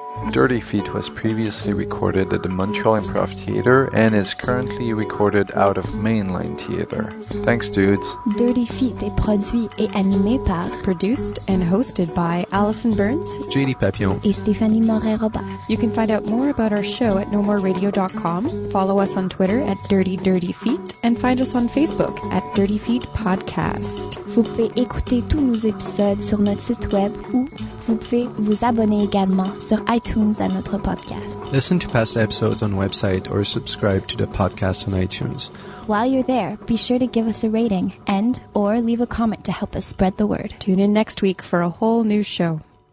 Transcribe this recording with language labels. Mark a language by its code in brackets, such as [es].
[en] Dirty Feet was previously recorded at the Montreal Improv Theatre and is currently recorded out of MainLine Theatre. Thanks, dudes. [fr] Dirty Feet est produit et animé par, [en] produced and hosted by Allison Burns, JD Papillon, [fr] et Stéphanie Moret-Robert. [en] You can find out more about our show at nomoreradio.com, follow us on Twitter at Dirty Feet, and find us on Facebook at Dirty Feet Podcast. [fr] Vous pouvez écouter tous nos épisodes sur notre site web ou vous pouvez vous abonner également sur iTunes à notre podcast. [en] Listen to past episodes on website or subscribe to the podcast on iTunes. While you're there, be sure to give us a rating and or leave a comment to help us spread the word. Tune in next week for a whole new show.